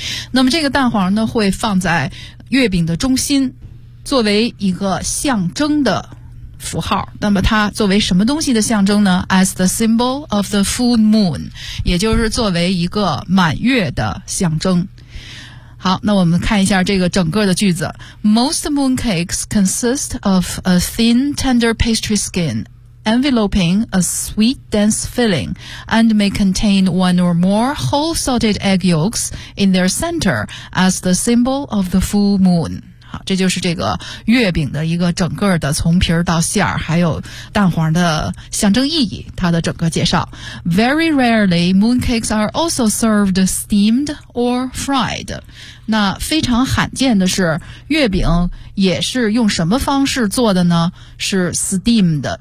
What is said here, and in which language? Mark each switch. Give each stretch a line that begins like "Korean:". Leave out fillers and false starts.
Chinese: 那么这个蛋黄呢，会放在月饼的中心作为一个象征的符号，那么它作为什么东西的象征呢？
English: As the symbol of the full moon，
Chinese: 也就是作为一个满月的象征。好，那我们看一下这个整个的句子。
English: Most mooncakes consist of a thin tender pastry skin enveloping a sweet dense filling and may contain one or more whole salted egg yolks in their center as the symbol of the full moon。
Chinese: 这就是这个月饼的一个整个的从皮儿到馅儿，还有蛋黄的象征意义，它的整个介绍。
English: Very rarely, mooncakes are also served steamed or fried.
Chinese: 那非常罕见的是，月饼也是用什么方式做的呢？是 steamed，